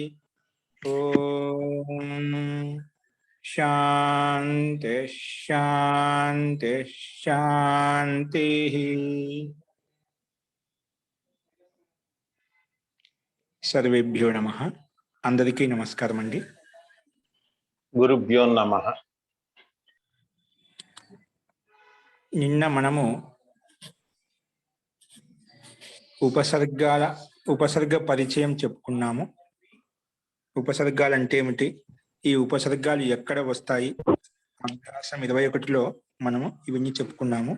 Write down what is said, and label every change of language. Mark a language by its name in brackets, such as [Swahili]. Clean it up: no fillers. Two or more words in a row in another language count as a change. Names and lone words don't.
[Sanskrit] ओम शांति शांति शांति। सर्वेभ्यो नमः। [Telugu] అందరికీ నమస్కారం అండీ। [Sanskrit] गुरुभ्यो नमः। [Telugu] నిన్న మనము ఉపసర్గ పరిచయం చెప్పుకున్నాము. ఉపసర్గాలు అంటే ఏమిటి, ఈ ఉపసర్గాలు ఎక్కడ వస్తాయి, అభ్యాసం 21లో మనము ఇవన్నీ చెప్పుకున్నాము.